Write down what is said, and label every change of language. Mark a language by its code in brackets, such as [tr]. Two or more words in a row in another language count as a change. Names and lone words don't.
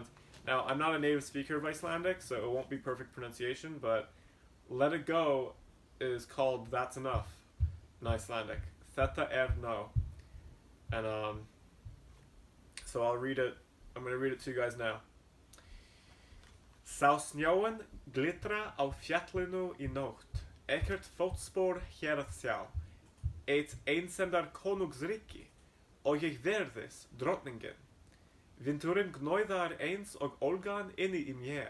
[en] Now, I'm not a native speaker of Icelandic, so it won't be perfect pronunciation, but Let It Go is called That's Enough in Icelandic. Þetta no. And so I'll read it. I'm going to read it to you guys now. [is] Sá snjóin glitra á fjallinu í nótt, ekkert fótspor hér að sjá. Eitt einsemdar konungsríki, og ég verðis drottningin. Vindurinn gnóðar eins og ólgan inni í mér.